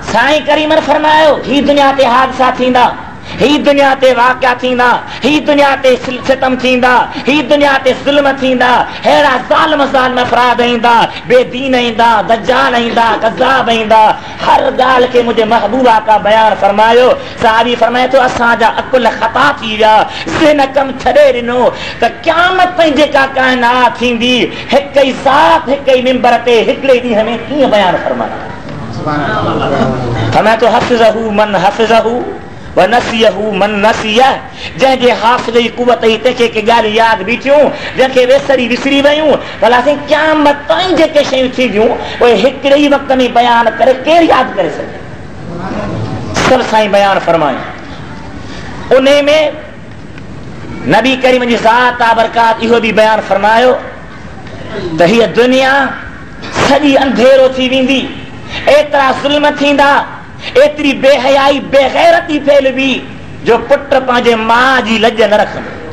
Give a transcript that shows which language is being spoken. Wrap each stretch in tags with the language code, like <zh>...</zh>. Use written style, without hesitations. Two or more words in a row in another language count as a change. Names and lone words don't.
<sd>साईं करीमन फरमायो ही दुनिया ते हादसा थींदा, ही दुनिया ते वाक़िया थींदा, ही दुनिया ते सितम थींदा, ही दुनिया ते ज़ुल्म थींदा, हेड़ा ज़ालिम अफ़राद ईंदा, बेदीन ईंदा, दज्जाल ईंदा, कज़्ज़ाब ईंदा, हर ॻाल्हि खे मुंहिंजे महबूबा का बयान फरमायो। साहबी फरमाए थो असांजा अकुल ख़ता थी विया, ज़हन कम छॾे ॾिनो त क़यामत ताईं जेका काइनात थींदी हिक ई ज़ात हिक ई मिंबर ते हिकिड़े ॾींहं में कीअं बयान फरमाए। फरमाए थो</sd> <ar>حفظه من حفظه ونسيه من نسيه</ar> <sd>जंहिंजे हाफ़िज़ जी कुवत ई तंहिंखे के ॻाल्हि यादि बीठियूं जंहिंखे वेसरी विसरी वयूं भला साईं क़यामत ताईं जेके शयूं थींदियूं उहे हिकिड़े ई वक़्त में बयान करे केरु यादि करे सघे। सभु साईं बयान फरमायूं। उन में नबी करीम जी ज़ात बरकात इहो बि बयान फरमायो त हीअ दुनिया सॼी अंधेरो थी वेंदी, एतिरा ज़ुल्म थींदा, एतरी बेहयाई बेगैरती फैलवी जो पुट पंहिंजे मां जी लज न रखंदो।</sd>